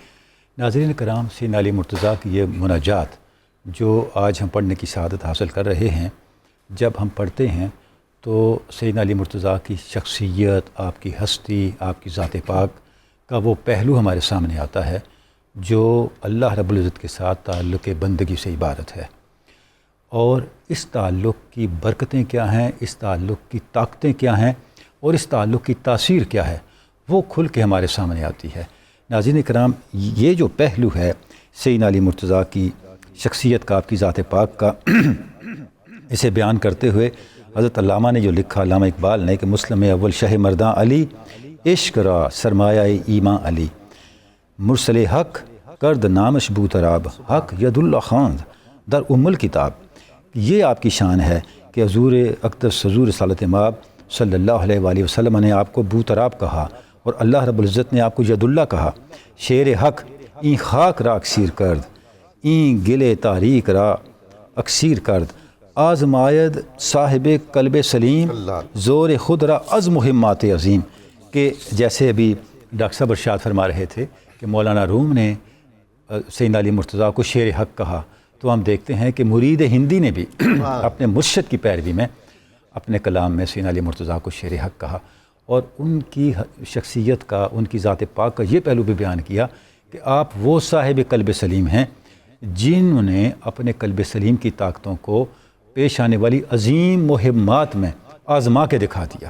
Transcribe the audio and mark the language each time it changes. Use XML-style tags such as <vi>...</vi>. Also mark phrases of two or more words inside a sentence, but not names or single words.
<ur>ناظرین کرام، سیدنا علی مرتضیٰ کی یہ مناجات جو آج ہم پڑھنے کی سعادت حاصل کر رہے ہیں، جب ہم پڑھتے ہیں تو سیدنا علی مرتضیٰ کی شخصیت، آپ کی ہستی، آپ کی ذات پاک کا وہ پہلو ہمارے سامنے آتا ہے جو</ur> <ar>اللہ رب العزت</ar> <ur>کے ساتھ تعلق بندگی سے عبارت ہے، اور اس تعلق کی برکتیں کیا ہیں، اس تعلق کی طاقتیں کیا ہیں، اور اس تعلق کی تاثیر کیا ہے، وہ کھل کے ہمارے سامنے آتی ہے۔ ناظرین کرام، یہ جو پہلو ہے سیدنا علی مرتضیٰ کی شخصیت کا، آپ کی ذات پاک کا، اسے بیان کرتے ہوئے حضرت علامہ نے جو لکھا، علامہ اقبال نے، کہ</ur> <fa>مسلم اول شہ مرداں علی، عشق را سرمایہ ایماں علی، مرسل حق کرد نامش بوتراب، حق ید اللہ خواند در ام الکتاب۔</fa> <ur>یہ آپ کی شان ہے کہ حضور اقدس حضور رسالت مآب</ur> <ar>صلی اللہ علیہ وآلہ وسلم</ar> <ur>نے آپ کو بوتراب کہا، اور</ur> <ar>اللہ رب العزت</ar> <ur>نے آپ کو ید اللہ کہا۔</ur> <fa>شیر حق این خاک را اکسیر کرد، این گل تاریک را اکسیر کرد، آزمائد صاحب قلب سلیم، زور خود را از مہمات عظیم۔</fa> <ur>کہ جیسے ابھی ڈاکٹر صاحب ارشاد فرما رہے تھے کہ مولانا روم نے سیدنا علی مرتضیٰ کو شیر حق کہا، تو ہم دیکھتے ہیں کہ مرید ہندی نے بھی اپنے مرشد کی پیروی میں اپنے کلام میں سیدنا علی مرتضیٰ کو شیر حق کہا، اور ان کی شخصیت کا، ان کی ذات پاک کا یہ پہلو بھی بیان کیا کہ آپ وہ صاحب قلب سلیم ہیں جنہوں نے اپنے قلب سلیم کی طاقتوں کو پیش آنے والی عظیم مہمات میں آزما کے دکھا دیا۔</ur>